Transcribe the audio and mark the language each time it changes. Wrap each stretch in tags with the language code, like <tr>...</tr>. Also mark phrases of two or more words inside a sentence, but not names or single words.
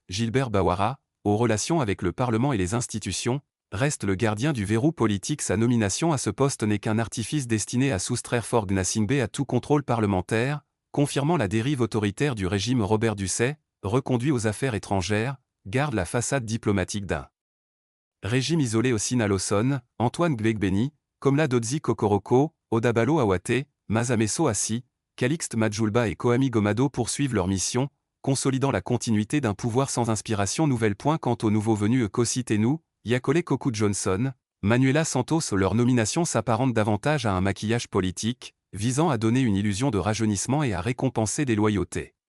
<fr>Gilbert Bawara, aux relations avec le Parlement et les institutions, reste le gardien du verrou politique. Sa nomination à ce poste n'est qu'un artifice destiné à soustraire Faure Gnassingbé à tout contrôle parlementaire, confirmant la dérive autoritaire du régime. Robert Dussey, reconduit aux affaires étrangères, garde la façade diplomatique d'un régime isolé au Sinaloson. Antoine Gbegbeni, Komla Dodzi Kokoroko, Odabalo Awate, Masameso Assi, Calixte Majulba et Koami Gomado poursuivent leur mission, consolidant la continuité d'un pouvoir sans inspiration nouvelle. Quant aux nouveaux venus Kosi Tenu, Yakole Koku Johnson, Manuela Santos, leur nomination s'apparente davantage à un maquillage politique, visant à donner une illusion de rajeunissement et à récompenser des loyautés.</fr>